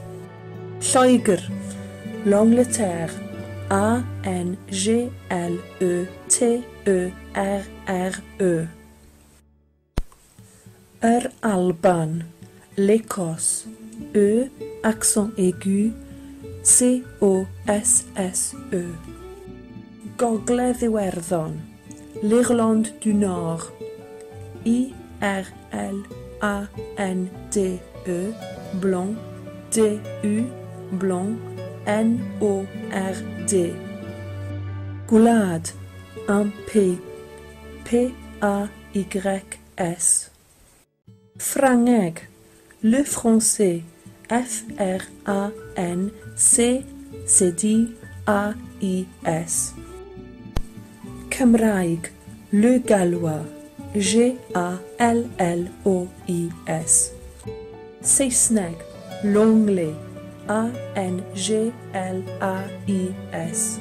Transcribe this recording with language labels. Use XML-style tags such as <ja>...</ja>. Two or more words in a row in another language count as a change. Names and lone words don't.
<fr>Lloegr, l'Angleterre, A-N-G-L-E-T-E-R-R-E. Alban, l'Écosse, E, accent aigu, C-O-S-S-E.</fr> <cy>Gogledd Iwerddon,</cy> <fr>l'Irlande du Nord, I-R-L-A-N-D-E, blond, D-U, blond, N-O-R-D. Gwlad, un P, P-A-Y-S.</fr> <cy>Ffrangeg,</cy> <fr>le français, F-R-A-N-C-C-D-A-I-S. Cymraeg, le gallois, G-A-L-L-O-I-S. Saesneg, l'anglais, A-N-G-L-A-I-S.</fr>